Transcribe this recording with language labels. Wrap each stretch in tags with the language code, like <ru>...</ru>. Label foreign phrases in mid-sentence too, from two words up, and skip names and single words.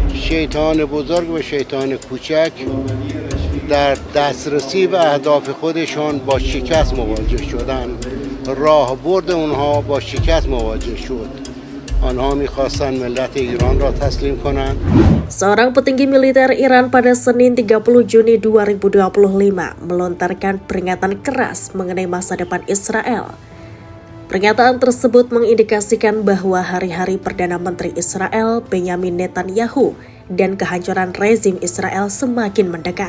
<fa>شیطان بزرگ و شیطان کوچک در دسترسی به اهداف خودشان با شکست مواجه شدند. راهبرد اونها با شکست مواجه شد. آنها می‌خواستند ملت ایران را تسلیم کنند.</fa> <id>Seorang petinggi militer Iran pada Senin 30 Juni 2025 melontarkan peringatan keras mengenai masa depan Israel. Pernyataan tersebut mengindikasikan bahwa hari-hari Perdana Menteri Israel Benyamin Netanyahu dan kehancuran rezim Israel semakin mendekat.</id>